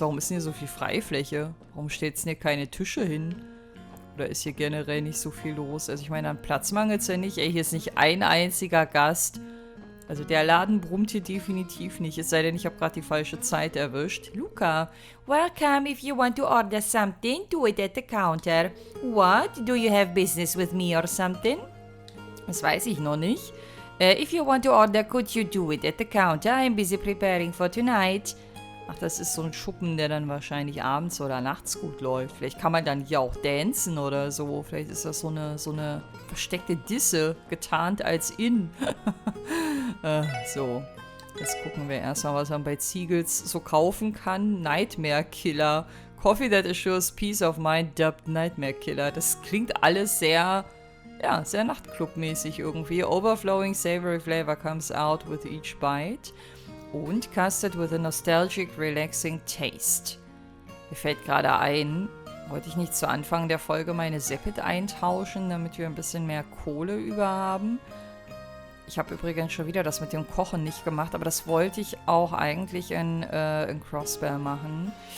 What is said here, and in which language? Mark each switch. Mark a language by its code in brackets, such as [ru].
[de] Warum ist denn hier so viel Freifläche? Warum steht denn hier keine Tische hin? Oder ist hier generell nicht so viel los? Also ich meine, an Platz mangelt es ja nicht. Ey, hier ist nicht ein einziger Gast. Also der Laden brummt hier definitiv nicht. Es sei denn, ich habe gerade die falsche Zeit erwischt. [en] Luca, welcome. If you want to order something, do it at the counter. What? Do you have business with me or something? [de] Das weiß ich noch nicht. [en] If you want to order, could you do it at the counter? I'm busy preparing for tonight. [de] Ach, das ist so ein Schuppen, der dann wahrscheinlich abends oder nachts gut läuft. Vielleicht kann man dann hier auch dancen oder so. Vielleicht ist das so eine versteckte Disse, getarnt als Inn. So, jetzt gucken wir erstmal, was man bei Ziegels so kaufen kann. [en] Nightmare Killer. Coffee that assures peace of mind, dubbed Nightmare Killer. [de] Das klingt alles sehr... Ja, sehr Nachtclub-mäßig irgendwie. [en] Overflowing savory flavor comes out with each bite. Und custard with a nostalgic, relaxing taste. [de] Mir fällt gerade ein, wollte ich nicht zu Anfang der Folge meine Sepit eintauschen, damit wir ein bisschen mehr Kohle über haben. Ich habe übrigens schon wieder das mit dem Kochen nicht gemacht, aber das wollte ich auch eigentlich in Crossbear machen.